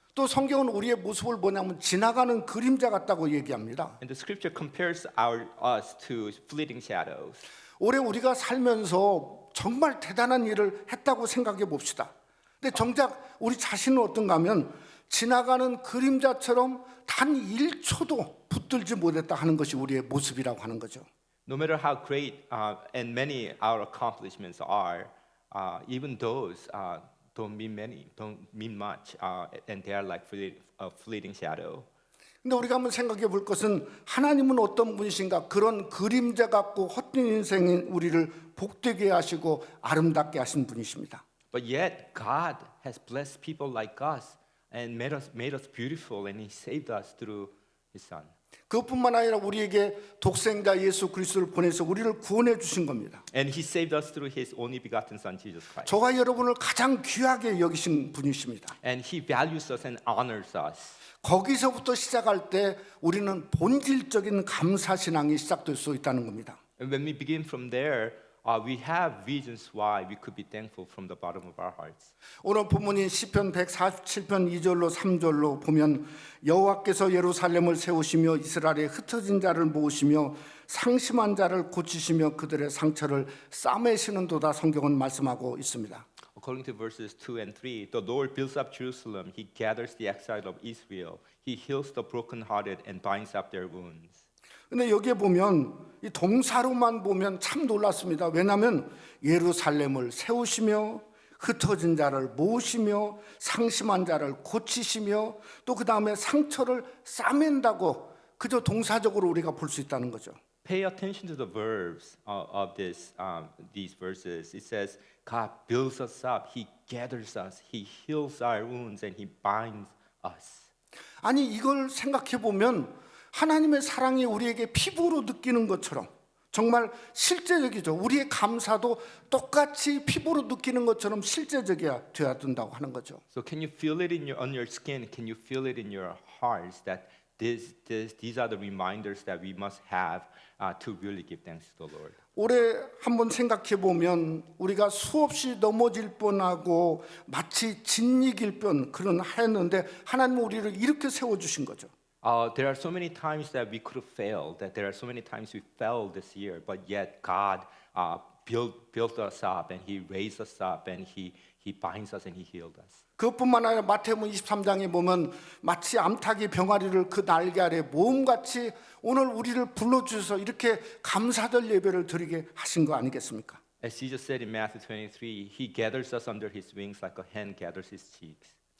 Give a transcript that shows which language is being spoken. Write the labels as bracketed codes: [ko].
[ko] 또 성경은 우리의 모습을 뭐냐면 지나가는 그림자 같다고 얘기합니다. [en] And the scripture compares us to fleeting shadows. [ko] 올해 우리가 살면서 정말 대단한 일을 했다고 생각해 봅시다. 근데 정작 우리 자신은 어떤가 하면 지나가는 그림자처럼 단 1초도 붙들지 못했다 하는 것이 우리의 모습이라고 하는 거죠. [en] No matter how great and many our accomplishments are, even those don't mean much, and they are like a fleeting shadow. [ko] 근데 우리가 한번 생각해 볼 것은 하나님은 어떤 분이신가? 그런 그림자 같고 헛된 인생인 우리를 복되게 하시고 아름답게 하신 분이십니다. [en] But yet God has blessed people like us and made us beautiful, and He saved us through His Son. [ko] 그것뿐만 아니라 우리에게 독생자 예수 그리스도를 보내서 우리를 구원해 주신 겁니다. [en] And He saved us through His only begotten Son, Jesus Christ. [ko] 저와 여러분을 가장 귀하게 여기신 분이십니다. [en] And He values us and honors us. [ko] 거기서부터 시작할 때 우리는 본질적인 감사 신앙이 시작될 수 있다는 겁니다. [en] And when we begin from there, we have reasons why we could be thankful from the bottom of our hearts. [ko] 오늘 본문인 시편 147편 2절로 3절로 보면 여호와께서 예루살렘을 세우시며 이스라엘의 흩어진 자를 모으시며 상심한 자를 고치시며 그들의 상처를 싸매시는도다 성경은 말씀하고 있습니다. [en] According to verses 2 and 3, the Lord builds up Jerusalem. He gathers the exile of Israel. He heals the brokenhearted and binds up their wounds. [ko] 근데 여기에 보면 이 동사로만 보면 참 놀랐습니다. 왜냐하면 예루살렘을 세우시며 흩어진 자를 모으시며 상심한 자를 고치시며 또 그 다음에 상처를 싸맨다고 그저 동사적으로 우리가 볼 수 있다는 거죠. [en] Pay attention to the verbs of these verses. It says, God builds us up. He gathers us. He heals our wounds and He binds us. [ko] 아니 이걸 생각해 보면 하나님의 사랑이 우리에게 피부로 느끼는 것처럼 정말 실제적이죠. 우리의 감사도 똑같이 피부로 느끼는 것처럼 실제적이야 돼야 된다고 하는 거죠. [en] So can you feel it on your skin? Can you feel it in your hearts that these are the reminders that we must have to really give thanks to the Lord? [ko] 올해 한번 생각해 보면 우리가 수없이 넘어질 뻔하고 마치 진이길 뻔 그런 했는데 하나님은 우리를 이렇게 세워 주신 거죠. [en] There are so many times that we could have failed, that there are so many times we fell this year, but yet God built us up and He raised us up and He binds us and He healed us. [ko] 그것뿐만 아니라 마태복음 23장에 보면 마치 암탉이 병아리를 그 날개 아래 모음같이 오늘 우리를 불러주셔서 이렇게 감사절 예배를 드리게 하신 거 아니겠습니까? [en] As Jesus said in Matthew 23, He gathers us under His wings like a hen gathers his chicks.